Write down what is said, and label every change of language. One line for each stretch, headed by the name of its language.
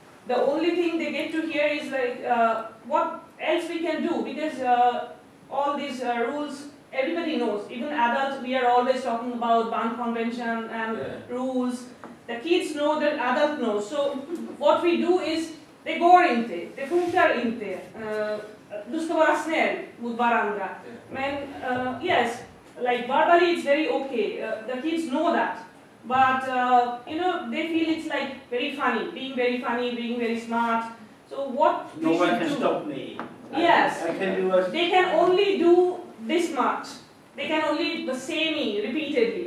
English: The only thing they get to hear is like, what else we can do, because all these rules, everybody knows. Even adults, we are always talking about Bond Convention and rules. The kids know that adults know. So what we do is,
Swedish: det går inte, det funkar inte. Du ska vara snäll mot varandra.
English: Men yes, like verbally it's very okay. The kids know that. But, they feel it's like very funny, being very smart. So what no one can stop me. Yes. I can do They can only do this much. They can only say me repeatedly.